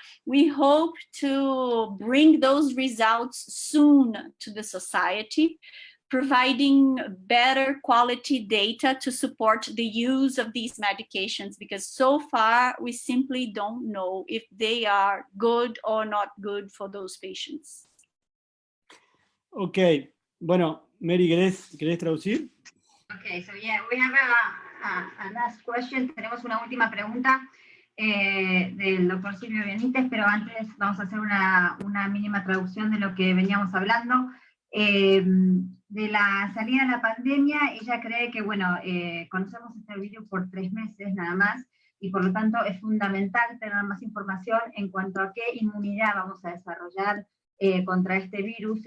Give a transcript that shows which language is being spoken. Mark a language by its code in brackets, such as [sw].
[en] We hope to bring those results soon to the society, providing better quality data to support the use of these medications, because so far we simply don't know if they are good or not good for those patients. [es] Okay, bueno, Mary, ¿querés traducir? [en] Okay, so yeah, we have a last question. [es] Tenemos una última pregunta del doctor Silvio Benítez, pero antes vamos a hacer una mínima traducción de lo que veníamos hablando. De la salida de la pandemia, ella cree que, bueno, conocemos este virus por 3 meses nada más, y por lo tanto es fundamental tener más información en cuanto a qué inmunidad vamos a desarrollar contra este virus.